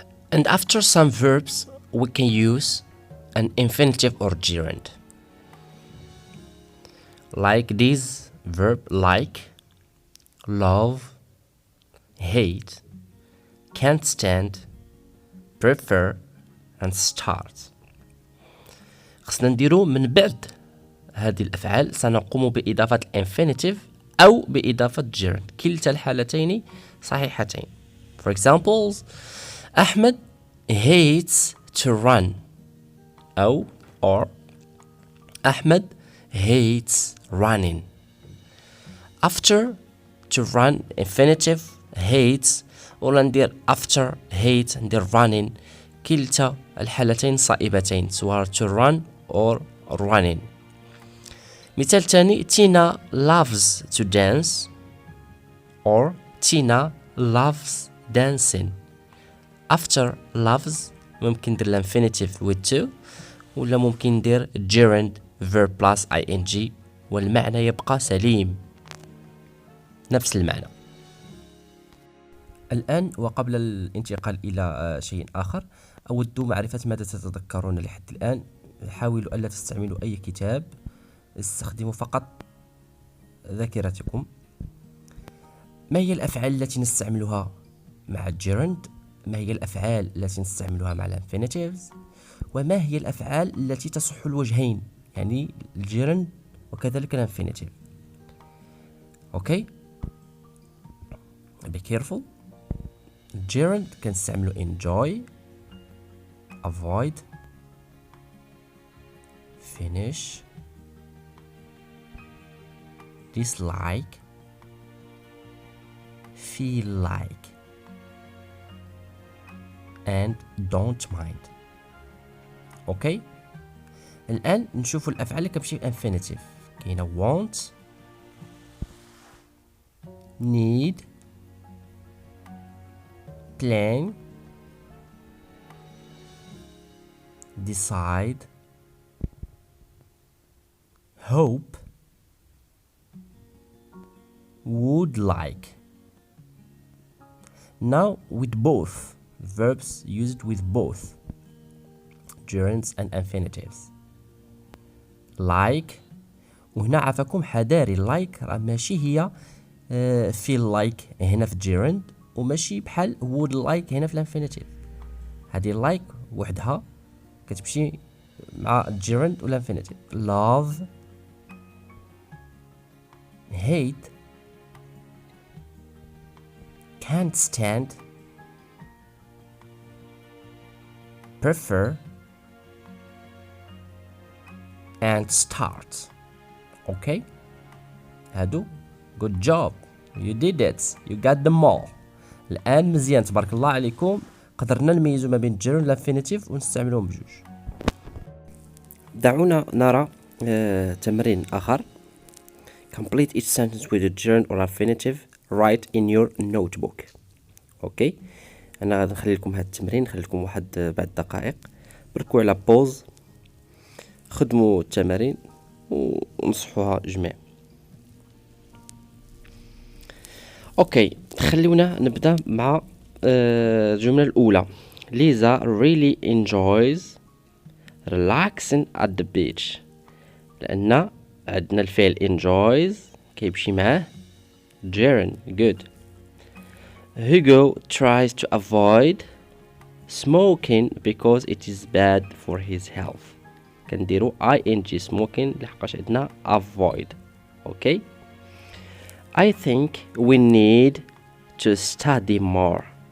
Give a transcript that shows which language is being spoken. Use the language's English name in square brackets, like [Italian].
[English] And after some verbs we can use an infinitive or gerund. Like this verb: like, love, hate, can't stand, prefer, and start. [Arabic] خصنا نديرو من بعد هذه الأفعال سنقوم بإضافة infinitive أو بإضافة gerund. كلتا الحالتين صحيحتين. [English] For examples: Ahmed hates to run. أو or Ahmed hates running. After to run infinitive hates [Arabic] ولا ندير [English] after hate ندير running. [Arabic] كلتا الحالتين صائبتين سواء [English] to run or running. [Arabic] مثال تاني: [English] Tina loves to dance or Tina loves dancing. [Arabic] After loves ممكن ندير [English] infinitive with to [Arabic] ولا ممكن ندير [English] gerund verb plus ing [Arabic] والمعنى يبقى سليم، نفس المعنى. الآن وقبل الانتقال إلى شيء آخر أود معرفة ماذا تتذكرون لحد الآن. حاولوا ألا تستعملوا أي كتاب، استخدموا فقط ذاكرتكم. ما هي الأفعال التي نستعملها مع الجيرند؟ ما هي الأفعال التي نستعملها مع الانفينيتيفز؟ وما هي الأفعال التي تصح الوجهين، يعني الجيرند وكذلك الانفينيتيف؟ أوكي، [English] be careful. [Arabic] الجيرند كنستعملو enjoy، avoid، finish، dislike، feel like and don't mind. اوكي، الان نشوفوا الافعال اللي كتمشي infinitive. كاينه [English] want، need، plan، decide، hope، would like. Now with both verbs used with both gerunds and infinitives. [Arabic] Like، وهنا عافاكم حذاري، like راه ماشي هي feel like هنا في gerund وماشي بحال would like هنا في الانفينيتيف. هذه like وحدها كتمشي مع gerund ولا infinitive. [English] love، hate، can't stand، prefer and start. Okay, [Arabic] هادو [English] good job, you did it, you got them all. [Arabic] الآن مزيان تبارك الله عليكم، قدرنا نميزو ما بين الجيرون والانفينيتيف ونستعملوهم بجوج. دعونا نرى تمرين آخر. [English] Complete each sentence with a gerund or infinitive. Write in your notebook. [Arabic] اوكي، انا غادي نخلي لكم هذا التمرين، نخلي لكم واحد بعد دقائق، بركوا على بوز، خدموا التمارين ونصحوها جميع. اوكي، خلونا نبدا مع الجملة الأولى. [English] Lisa really enjoys relaxing at the beach. [Arabic] لأن عندنا الفعل enjoys كيمشي معاه gerund. [English] good. Hugo tries to avoid smoking because it is bad for his health. [Arabic] كنديرو ing smoking لحقاش عندنا avoid. okay. [English] I think we need to study more.